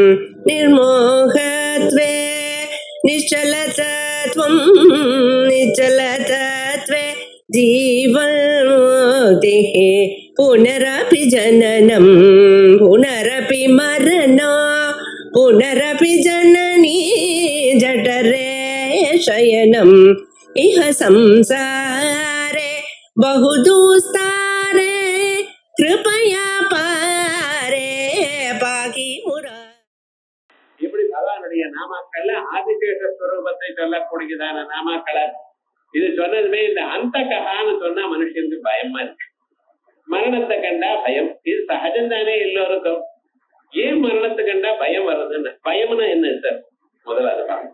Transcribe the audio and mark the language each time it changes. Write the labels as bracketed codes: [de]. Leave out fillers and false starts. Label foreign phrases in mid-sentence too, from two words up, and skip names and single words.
[sa] निर्मोहत्वे निश्चलतत्वं निश्चलतत्वे जीवन्मुक्तिः पुनरपि जननं पुनरपि मरणं पुनरपि जननी जठरे शयनम् इह संसारे बहुदुस्तारे कृपया पारे पाकि मुरा. [ta] இப்படி பகவானுடைய நாமாக்கள்ல ஆதிசேஷ ஸ்வரூபத்தை சொல்லக்கூடியதான நாமாக்களை இது சொன்னதுமே இந்த அந்த ககான்னு சொன்னா மனுஷனுக்கு பயமா இருக்கு. மரணத்தை கண்டா பயம், இது சகஜம் தானே எல்லோருக்கும். ஏன் மரணத்தை கண்டா பயம் வருதுன்னு, பயம்னா என்ன சார் முதல்ல அதை பார்ப்போம்.